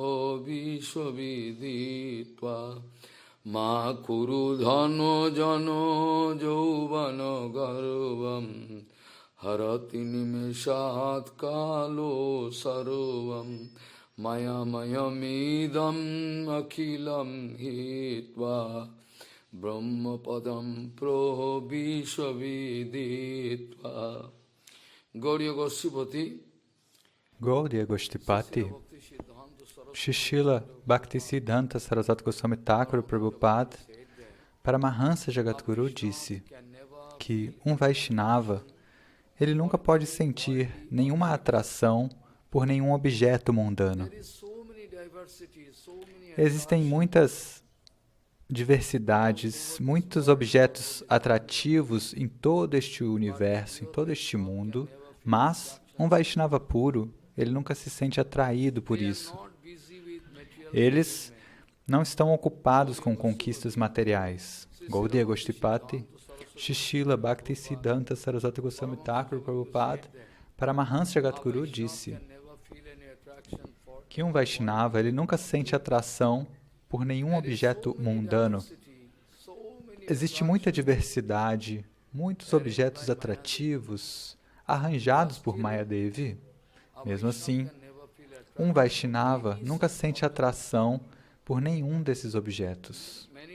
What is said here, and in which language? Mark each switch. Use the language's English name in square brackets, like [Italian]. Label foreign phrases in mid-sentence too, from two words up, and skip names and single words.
[Sanskrit] pravishvaviditva ma kuru dhano jano jauvana garvam harati nimeshat kalo sarvam maya mayamidam akhilam hitva brahma padam pravishvaviditva. [Portuguese] Gauriya Gosipati, Gaudiya Goshtipati, Shishila Bhaktisiddhanta Saraswati Goswami Thakur Prabhupada, Paramahansa Jagadguru disse que um Vaishnava, ele nunca pode sentir nenhuma atração por nenhum objeto mundano. Existem muitas diversidades, muitos objetos atrativos em todo este universo, em todo este mundo, mas um Vaishnava puro, ele nunca se sente atraído por isso. Eles não estão ocupados com conquistas materiais. Gaudiya Goshtipati, Shishila Bhaktisiddhanta Saraswati Goswami Thakur Prabhupada, Paramahansa Jagadguru disse que um Vaishnava, ele nunca sente atração por nenhum objeto mundano. Existe muita diversidade, muitos objetos atrativos, arranjados por Mayadevi. Mesmo assim, um Vaishnava nunca sente atração por nenhum desses objetos.